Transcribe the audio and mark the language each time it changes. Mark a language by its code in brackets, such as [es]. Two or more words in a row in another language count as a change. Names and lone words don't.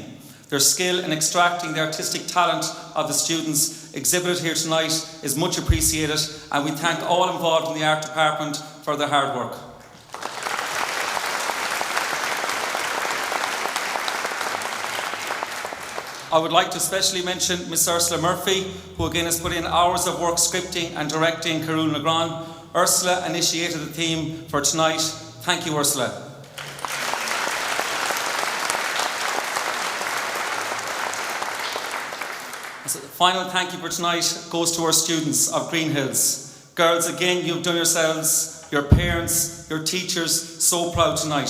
[en] Their skill in extracting the artistic talent of the students exhibited here tonight is much appreciated, and we thank all involved in the art department for their hard work. I would like to especially mention Miss Ursula Murphy, who again has put in hours of work scripting and directing Carúil na gCrann. Ursula initiated the theme for tonight. Thank you, Ursula. So the final thank you for tonight goes to our students of Greenhills. Girls, again, you've done yourselves, your parents, your teachers, so proud tonight.